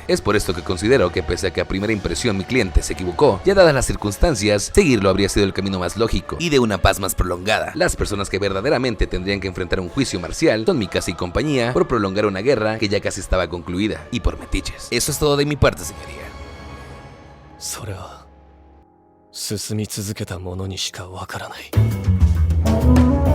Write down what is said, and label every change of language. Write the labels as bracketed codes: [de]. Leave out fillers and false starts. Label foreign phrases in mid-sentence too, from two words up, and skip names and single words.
[es] Es por esto que considero que pese a que a primera impresión mi cliente se equivocó, ya dadas las circunstancias, seguirlo habría sido el camino más lógico y de una paz más prolongada. Las personas que verdaderamente tendrían que enfrentar un juicio marcial son Mikasa y compañía por prolongar una guerra que ya casi estaba concluida y por metiches. Eso es todo de mi parte, señoría. [ja] それは進み続けた者にしかわからない。